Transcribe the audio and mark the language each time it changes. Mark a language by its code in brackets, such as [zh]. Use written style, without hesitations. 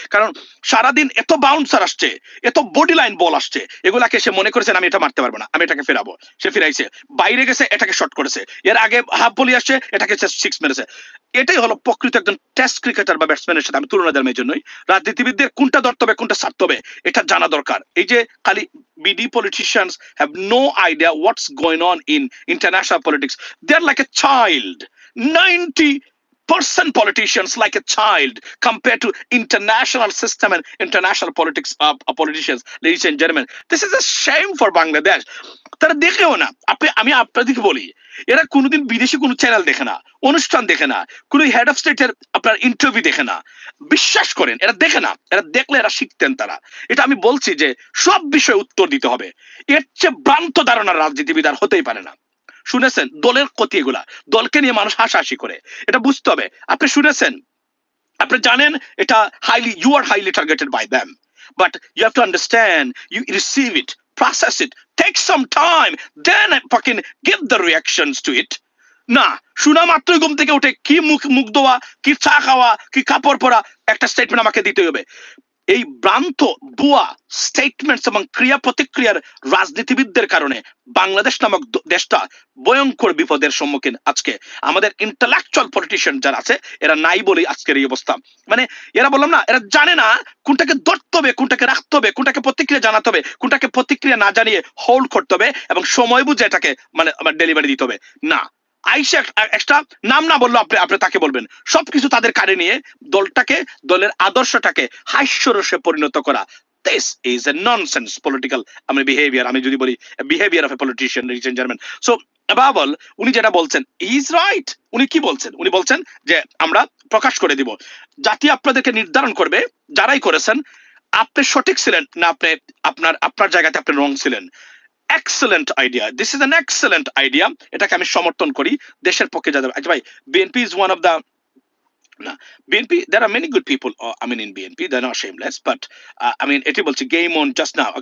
[bn] কারণ সারাদিন এত বাউন্সার আসছে, এত বডি লাইন বল আসছে, এগুলাকে সে মনে করেছেন আমি এটা মারতে পারবো না, আমি এটাকে ফেরাবো, সে ফিরাইছে, বাইরে গেছে এটাকে শর্ট করেছে, এর আগে হাফ বলি আসছে এটাকে সিক্স মেরেছে। এটাই হলো প্রকৃত একজন টেস্ট ক্রিকেটার বা ব্যাটসম্যানের সাথে আমি তুলনা দেওয়ার জন্যই রাজনীতিবিদদের কোনটা ধরতে হবে কোনটা ছাড়তে হবে এটা জানা দরকার। এই যে খালি [en] BD politicians have no idea what's going on in international politics. They're like a child. 90% politicians like a child compared to international system and international politics politicians. Ladies and gentlemen, this is a shame for Bangladesh. [bn] তারা দেখেও না, আমি আপনাদেরকে বলি, এরা কোনোদিন বিদেশি কোনো চ্যানেল দেখে না, অনুষ্ঠান দেখে না, কোনো হেড অফ স্টেটের আপনার ইন্টারভিউ দেখে না। বিশ্বাস করেন এরা দেখে না, এরা দেখলে এরা শিখতেন। তারা এটা আমি বলছি যে সব বিষয়ে উত্তর দিতে হবে, এর চেয়ে ভ্রান্ত ধারণার রাজনীতিবিদ আর হতেই পারে না। শুনেছেন দলের ক্ষতি, এগুলা দলকে নিয়ে মানুষ হাসাহাসি করে, এটা বুঝতে হবে। আপনি শুনেছেন, আপনি জানেন এটা [en] you are highly targeted by them, but you have to understand, you receive it, process it, take some time, then fucking give the reactions to it. [bn] না, শোনা মাত্রই ঘুম থেকে উঠে কি মুখ ধোয়া, কি চা খাওয়া, কি কাপড় পরা, একটা স্টেটমেন্ট আমাকে দিতে হবে। এই ভ্রান্ত ভুয়া স্টেটমেন্টস এবং ক্রিয়া প্রতিক্রিয়ার রাজনীতিবিদদের কারণে বাংলাদেশ নামক দেশটা ভয়ঙ্কর বিপদের সম্মুখীন। আজকে আমাদের ইন্টেলেকচুয়াল পলিটিশিয়ান যারা আছে এরা নাই বলেই আজকের এই অবস্থা। মানে এরা বললাম না, এরা জানে না কোনটাকে ধরতে হবে, কোনটাকে রাখতে হবে, কোনটাকে প্রতিক্রিয়া জানাতে হবে, কোনটাকে প্রতিক্রিয়া না জানিয়ে হোল্ড করতে হবে এবং সময় বুঝে এটাকে মানে ডেলিভারি দিতে হবে। না, আইসা একটা নাম না বললো আপনি তাকে বলবেন, সবকিছু তাদের কানে নিয়ে দলটাকে, দলের আদর্শটাকে হাস্যরসে পরিণত করা। [en] This is a nonsense political behavior. [bn] আমি যদি বলি [en] behavior of a politician, ladies and gentlemen. So above all, [bn] উনি যেটা বলছেন [en] he is right. [bn] উনি কি বলছেন? উনি বলছেন যে আমরা প্রকাশ করে দিব, জাতি আপনাদেরকে নির্ধারণ করবে, যারাই করেছেন আপনি সঠিক ছিলেন না আপনি আপনার জায়গাতে আপনি রং ছিলেন। [en] Excellent idea. This is an excellent idea. [bn] এটাকে আমি সমর্থন করি, দেশের পক্ষে যাবে। আচ্ছা ভাই, [en] BNP is one of the BNP, there are many good people in BNP, they're not shameless, but [bn] এটি বলছি [en] game on just now.